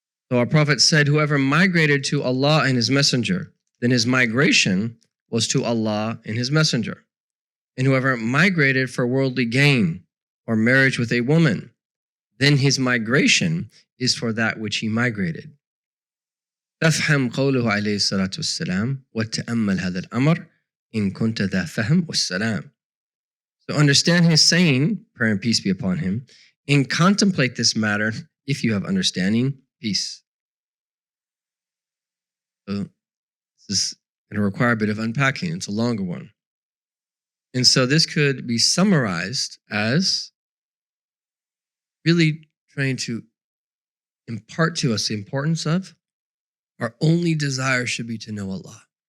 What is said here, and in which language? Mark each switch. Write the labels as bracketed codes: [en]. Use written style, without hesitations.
[en] So our Prophet said, whoever migrated to Allah and His Messenger, then his migration was to Allah and His Messenger. And whoever migrated for worldly gain or marriage with a woman, then his migration is for that which he migrated. [ar] فافهم قوله عليه الصلاة والسلام وتأمل هذا الأمر إن كنت ذا فهم والسلام. [en] So understand his saying, prayer and peace be upon him, and contemplate this matter if you have understanding, peace. So this is going to require a bit of unpacking. It's a longer one. And so this could be summarized as really trying to impart to us the importance of our only desire should be to know Allah.